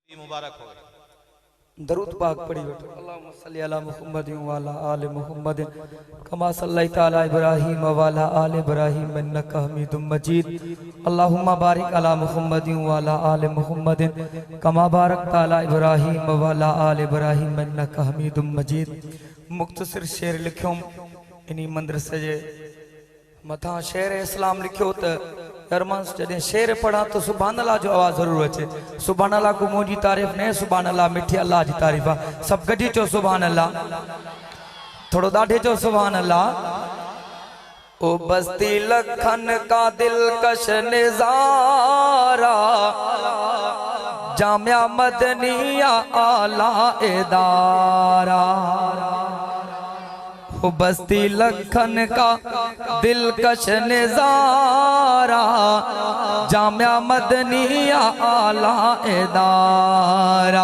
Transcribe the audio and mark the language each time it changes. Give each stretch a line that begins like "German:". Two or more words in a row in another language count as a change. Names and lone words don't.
Urdu: مبارک ہو.
Sindhi: दरूद पाक पढ़ी बैठो।
Arabic: اللهم صل على محمد وعلى آل محمد كما صليت على إبراهيم وعلى آل إبراهيم إنك حميد مجيد. اللهم بارك على محمد وعلى آل محمد كما باركت على إبراهيم وعلى آل إبراهيم إنك حميد مجيد.
Sindhi: मुख्तसर शेर लिखियो इन्हीं मदरसे जे मथा शेर इस्लाम लिखियो त अरमांस जॾहिं शेर पढ़ा तो सुभान अल्लाह जो आवाज़ ज़रूर अचे। सुभान अल्लाह को मुझी तारीफ़ ने सुभान अल्लाह मिठी अल्लाह जी तारीफ़ आहे। सब गॾी चो सुभान अल्लाह, थोड़ो ॾाढे चो सुभान अल्लाह।
Urdu: او بستی لکھن کا دلکش نظارہ جامعہ مدنیہ اعلیٰ ادارہ. او بستی لکھن کا دلکش نظارہ جامعہ مدنیہ اعلیٰ ادارہ.